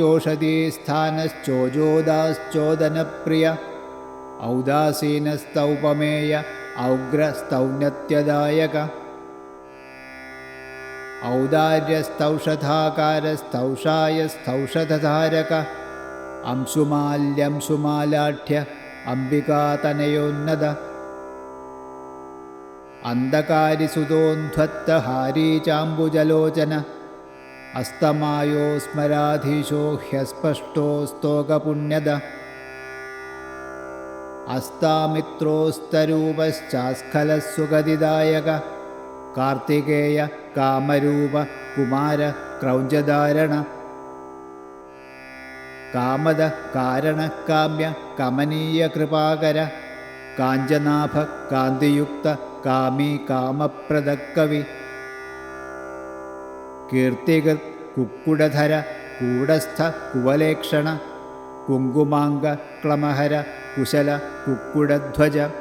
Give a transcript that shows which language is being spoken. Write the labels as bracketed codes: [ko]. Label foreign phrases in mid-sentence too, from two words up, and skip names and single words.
[sa] चोषधीस्थानश्चोजोदाश्चोदनप्रिय औदासीनस्तौपमेय औग्रस्तौन्यत्यदायक औदार्यस्तौषधाकारस्तौषायस्तौषधधारक अंशुमाल्यंशुमालाढ्य अम्बिकातनयोन्नद अन्धकारिसुतोन्ध्वत्तहारी चाम्बुजलोचन अस्तमायो स्मराधीशो ह्यस्पष्टो स्तोकपुण्यद അസ്താമിത്രോസ്തരൂപശ്ചാസ്ഖലസുഗതിദായക കാർത്തികേയ കാമരൂപ കുമാര ക്രൗഞ്ചധാരണ കാമദ കാരണ കാമ്യ കമനീയ കൃപാകര കാഞ്ചനാഭ കാന്തിയുക്ത കാമീ കാമപ്രദക്കവി കീർത്തികൃത് കുക്കുടധര കൂടസ്ഥ കുവലേക്ഷണ കുങ്കുമാംഗ ക്ലമഹര കുശല കുക്കുടധ്വജ